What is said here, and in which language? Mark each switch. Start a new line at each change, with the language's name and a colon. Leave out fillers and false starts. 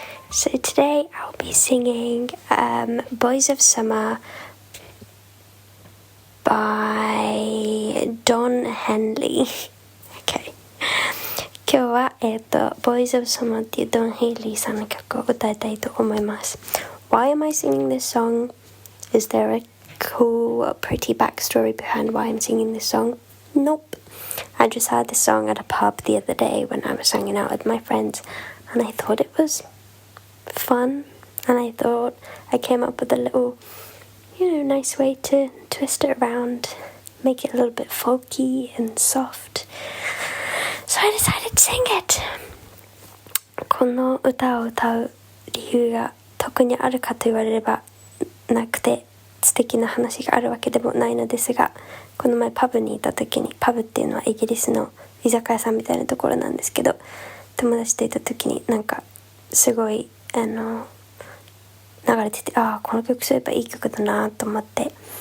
English: So today I'll be singing Boys of Summer by Don Henley. Okay.
Japanese: 今日はBoys of Summer っていうドン・ヘイリーさんの曲を歌いたいと思います。
English: why am I singing this song? Is there a cool or pretty backstory behind why I'm singing this song? Nope. I just heard this song at a pub the other day when I was hanging out with my friends, and I thought it was fun, and I thought I came up with a little, nice way to twist it around, make it a little bit folky and soft. So I decided to sing it.
Japanese: この歌を歌う理由が特にあるかと言われればなくて、素敵な話があるわけでもないのですが、この前パブにいた時に、パブっていうのはイギリスの居酒屋さんみたいなところなんですけど、友達といた時にすごい流れてて、この曲そういえばいい曲だなと思って、